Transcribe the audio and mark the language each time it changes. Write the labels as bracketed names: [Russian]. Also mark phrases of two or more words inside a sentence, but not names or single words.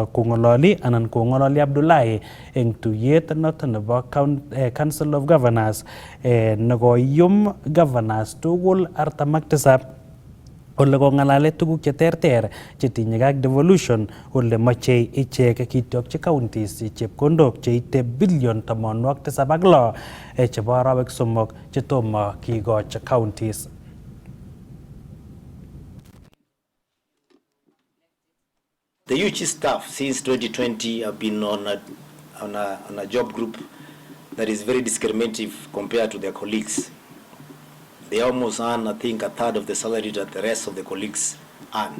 [Kalenjin] Kong'ololi Abdullahi eng tuyet noto nebo Council of Governors nekoyum governors tugul 47 ole kong'alale tuguk cheterter chetinyegei ak devolution ole moche ichek kityokchi counties chepkondok cheite billion 76 chebo arawek somok chetomo kikoch counties. [English] The UG staff since 2020 have been on a job group that is very discriminative compared to their colleagues. They almost earn, I think, a third of the salary that the rest of the colleagues earn.